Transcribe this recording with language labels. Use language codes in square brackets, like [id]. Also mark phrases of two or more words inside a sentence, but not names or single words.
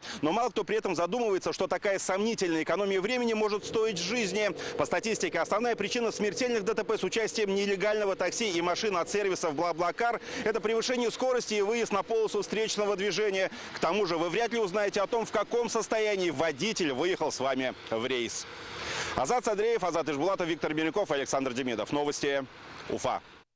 [ru] Но мало кто при этом задумывается, что такая сомнительная экономия времени может стоить жизни. По статистике, основная причина смертельных ДТП с участием нелегального такси и машин от сервисов BlaBlaCar – это превышение скорости и выезд на полосу встречного движения. К тому же вы вряд ли узнаете о том, в каком состоянии водитель выехал с вами в рейс. Азат Садреев, Азат Ишбулатов, Виктор Беляков, Александр Демидов. Новости Уфа.